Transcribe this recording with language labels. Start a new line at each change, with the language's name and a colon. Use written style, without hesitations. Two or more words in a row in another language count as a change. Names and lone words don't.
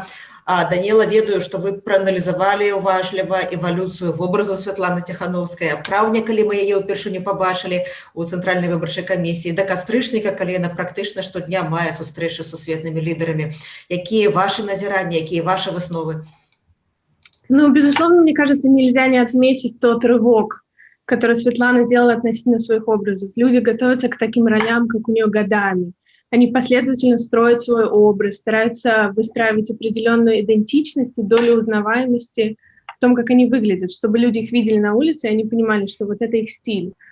Belarusian: А Даниэла, ведаю, што вы прааналізавалі уважліва эвалюцыю вобразу Святланы Тихановскай ад траўня, калі мы яе ўпершыню пабачылі у цэнтральнай выбарчай камісіі, да кастрычніка, калі яна практычна штодня мае сустрэчы з сусветнымі лідарамі. Якія ваши назіранні, якія ваши высновы?
Russian: Ну, безусловно, мне кажется, нельзя не отметить тот рывок, который Светлана сделала относительно своих образов. Люди готовятся к таким ролям, как у нее годами. Они последовательно строят свой образ, стараются выстраивать определенную идентичность и долю узнаваемости в том, как они выглядят, чтобы люди их видели на улице, и они понимали, что вот это их стиль.